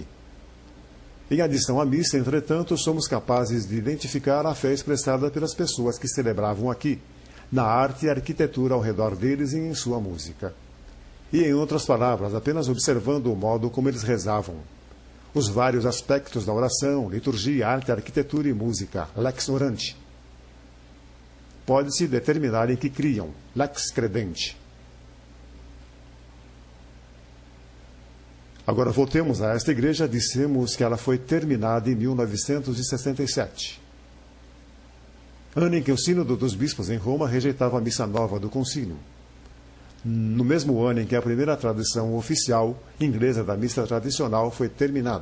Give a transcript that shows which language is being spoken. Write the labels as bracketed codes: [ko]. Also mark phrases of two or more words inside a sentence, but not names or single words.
[pt] Em adição à missa, entretanto, somos capazes de identificar a fé expressada pelas pessoas que celebravam aqui, na arte e arquitetura ao redor deles e em sua música. E, em outras palavras, apenas observando o modo como eles rezavam. Os vários aspectos da oração, liturgia, arte, arquitetura e música, [la] lex orandi. [pt] Pode-se determinar em que criam, [la] lex credendi. [pt] Agora voltemos a esta igreja. Dissemos que ela foi terminada em 1967. Ano em que o Sínodo dos Bispos em Roma rejeitava a missa nova do concílio. No mesmo ano em que a primeira tradução oficial inglesa da missa tradicional foi terminada.